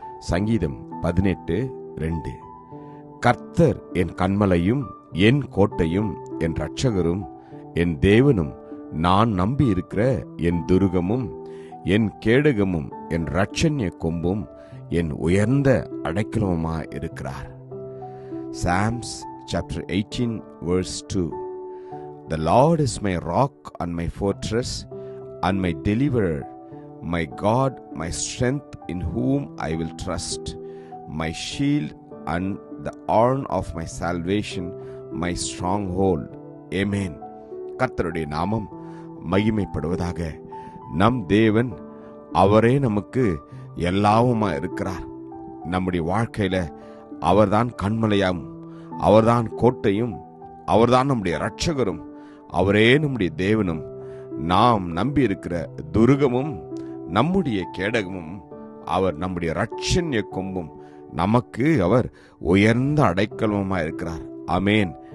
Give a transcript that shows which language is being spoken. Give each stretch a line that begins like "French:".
Tamil: சங்கீதம் 18:2. கர்த்தர் என் கன்மலையும் என் கோட்டையும் என் இரட்சகரும் என் தேவனும், நான் நம்பி இருக்கிற என் துருகமும் என் கேடகமும் என் இரட்சண்ய கொம்பும் என் உயர்ந்த அடைக்கலமுமாய் இருக்கிறார்.
English: Psalms chapter 18 verse 2. The Lord is my rock and my fortress and my deliverer, my God, my strength, in whom I will trust, my shield and the horn of my salvation, my stronghold.
Tamil: Amen. கர்த்தருடைய நாமம் மகிமைப்படுவதாக. நம் தேவன், அவரே நமக்கு எல்லாவுமா இருக்கிறார். நம்முடைய வாழ்க்கையில அவர்தான் கண்மலையாகும், அவர்தான் கோட்டையும், அவர்தான் நம்முடைய இரட்சகரும், அவரே நம்முடைய தேவனும், நாம் நம்பி இருக்கிற துருகமும் நம்முடைய கேடகமும், அவர் நம்முடைய இரட்சண்ய கொம்பும், நமக்கு அவர் உயர்ந்த அடைக்கலமுமா இருக்கிறார். ஆமேன்.